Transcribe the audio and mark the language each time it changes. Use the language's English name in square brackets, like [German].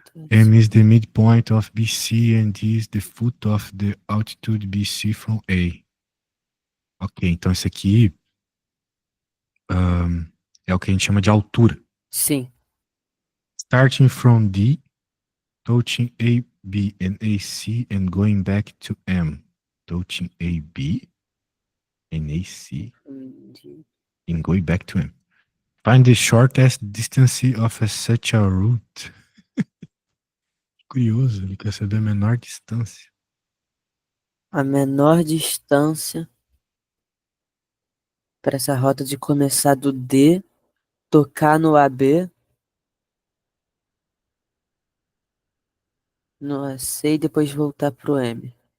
[English] M is the midpoint of BC and D is the foot of the altitude BC from A. [Portuguese] Ok, então esse aqui é o que a gente chama de altura. Sim. [English] Starting from D, touching A, B and AC and going back to M. Touching A, B and AC and going back to M. Find the shortest distance of such a route. [Portuguese] Curioso, ele quer saber a menor distância. A menor distância para essa rota de começar do D, tocar no AB, no AC e depois voltar pro M.